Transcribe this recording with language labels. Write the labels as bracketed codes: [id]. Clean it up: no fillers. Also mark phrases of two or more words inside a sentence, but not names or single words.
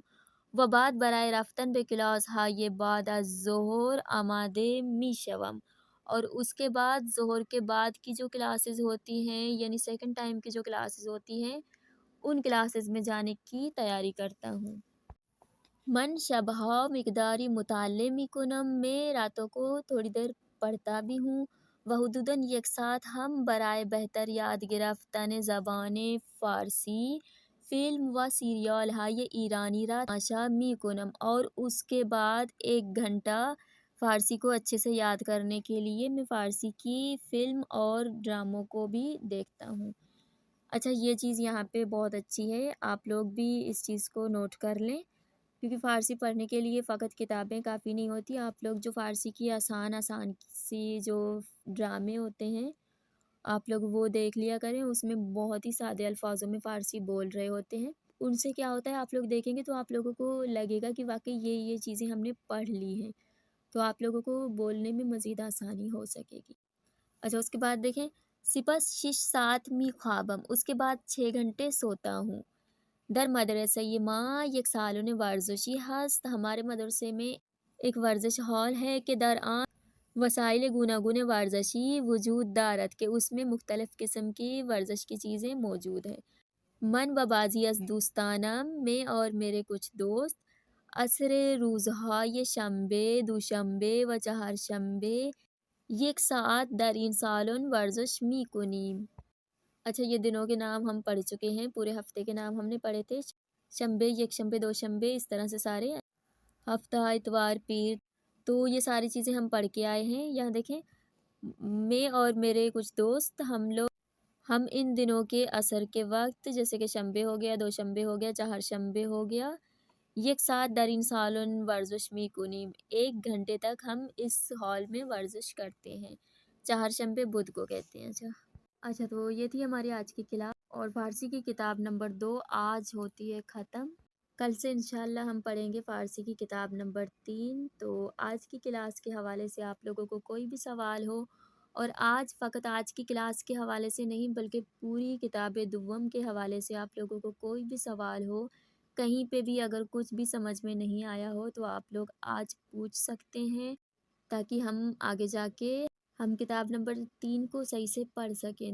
[fa] و بعد برای رفتن به کلاس های بعد از ظهر آماده می شوم، [ur] اور اس کے بعد ظہر کے بعد کی جو کلاسز ہوتی ہیں، یعنی سیکنڈ ٹائم کی جو کلاسز ہوتی ہیں، ان کلاسز میں جانے کی تیاری کرتا ہوں۔ [fa] من شبها مقداری مطالعه می کنم، [ur] میں راتوں کو تھوڑی دیر پڑھتا بھی ہوں۔ [fa] و حدوداً 1 ساعت ہم برای بہتر یاد گرفتن زبان فارسی، فلم و سیریال های ایرانی را تماشا می کنم، [ur] اور اس کے بعد 1 گھنٹہ فارسی کو اچھے سے یاد کرنے کے لیے میں فارسی کی فلم اور ڈراموں کو بھی دیکھتا ہوں۔ اچھا، یہ چیز یہاں پہ بہت اچھی ہے، آپ لوگ بھی اس چیز کو نوٹ کر لیں، کیونکہ فارسی پڑھنے کے لیے فقط کتابیں کافی نہیں ہوتی۔ آپ لوگ جو فارسی کی آسان سی جو ڈرامے ہوتے ہیں، آپ لوگ وہ دیکھ لیا کریں، اس میں بہت ہی سادے الفاظوں میں فارسی بول رہے ہوتے ہیں۔ ان سے کیا ہوتا ہے، آپ لوگ دیکھیں گے تو آپ لوگوں کو لگے گا کہ واقعی یہ چیزیں ہم نے پڑھ لی ہیں، تو آپ لوگوں کو بولنے میں مزید آسانی ہو سکے گی۔ اچھا، اس کے بعد دیکھیں، [fa] سپس 6 ساعت می خوابم، [ur] اس کے بعد 6 گھنٹے سوتا ہوں۔ [fa] در مدرسه ما یک سالن ورزشی هست، [ur] ہمارے مدرسے میں ایک ورزش ہال ہے [fa] کہ درآں وسائل گوناگون ورزشی وجود دارد [ur] کہ اس میں مختلف قسم کی ورزش کی چیزیں موجود ہیں۔ [fa] من و بازی از دوستانم، [ur] میں اور میرے کچھ دوست [fa] عصر روزهای شنبه، دوشنبه و چهارشنبه یک ساعت در این سالن ورزش میکنیم۔ [ur] اچھا، یہ دنوں کے نام ہم پڑھ چکے ہیں، پورے ہفتے کے نام ہم نے پڑھے تھے، شنبے، یک شنبے، دو شنبے، اس طرح سے سارے ہفتہ، اتوار، پیر، تو یہ ساری چیزیں ہم پڑھ کے آئے ہیں۔ یہاں دیکھیں، میں اور میرے کچھ دوست ہم ان دنوں کے عصر کے وقت، جیسے کہ شنبے ہو گیا، دو شنبے ہو گیا، چہار شنبے ہو گیا، [fa] یک ساعت در این سالن ورزش میکنیم، [ur] 1 گھنٹے تک ہم اس ہال میں ورزش کرتے ہیں۔ چہار شنبے بدھ کو کہتے ہیں۔ اچھا، تو یہ تھی ہماری آج کی کلاس، اور فارسی کی کتاب نمبر 2 آج ہوتی ہے ختم۔ کل سے انشاءاللہ ہم پڑھیں گے فارسی کی کتاب نمبر 3۔ تو آج کی کلاس کے حوالے سے آپ لوگوں کو کوئی بھی سوال ہو، اور فقط آج کی کلاس کے حوالے سے نہیں بلکہ پوری کتاب دوم کے حوالے سے آپ لوگوں کو کوئی بھی سوال ہو، کہیں پہ بھی اگر کچھ بھی سمجھ میں نہیں آیا ہو تو آپ لوگ آج پوچھ سکتے ہیں، تاکہ ہم آگے جا کے ہم کتاب نمبر 3 کو صحیح سے پڑھ سکیں۔